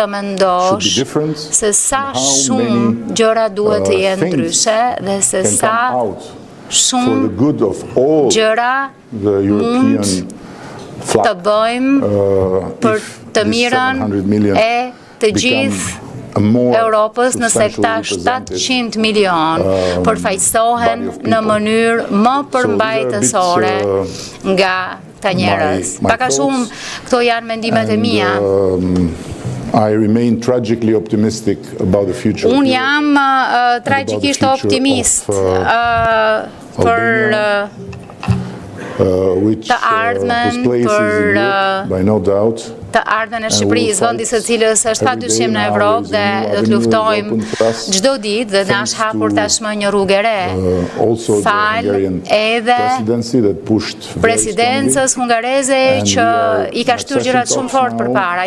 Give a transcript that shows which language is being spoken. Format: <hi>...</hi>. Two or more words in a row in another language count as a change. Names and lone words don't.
<sq>mendosh se sa shumë gjëra duhet të jenë ndryshe dhe se sa shumë gjëra mund të bëjmë për të mirën e të gjithë Europës nëse këta 700 milion përfaqësohen në mënyrë më përmbajtësore nga ta njerëz. Paka shumë këto janë mendimet e mia. Unë jam tragjikisht optimist për</sq> <en>which whose place is in Europe, by no doubt.</en> <sq>Të ardhmen e Shqipërisë, vendi së cilës është padyshim në Evropë dhe do të luftojmë çdo ditë dhe na është hapur tashmë një rrugë e re. Fal edhe presidencës hungareze që i ka shtyr gjërat shumë fort përpara.</sq>